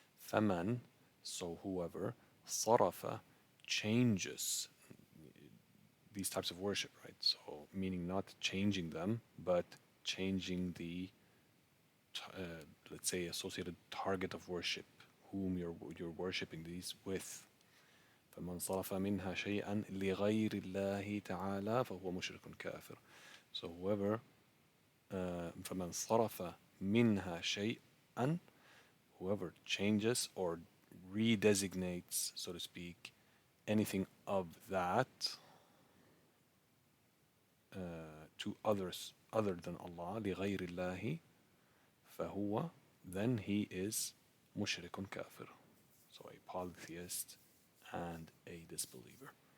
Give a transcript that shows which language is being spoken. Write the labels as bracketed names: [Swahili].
[English] فمن, so whoever, صرف, changes these types of worship, right? So meaning not changing them, but changing the let's say associated target of worship, whom you're worshiping these with. [Arabic] فمن صرف منها شيئا لغير الله تعالى فهو مشرك كافر. [English] So whoever [Arabic] فمن صرف منها شيئا, [English] whoever changes or redesignates, so to speak, anything of that to others other than Allah, [Arabic] لغير الله, [English] فهو, then he is [Arabic] مشرك كافر, [English] so a polytheist and a disbeliever.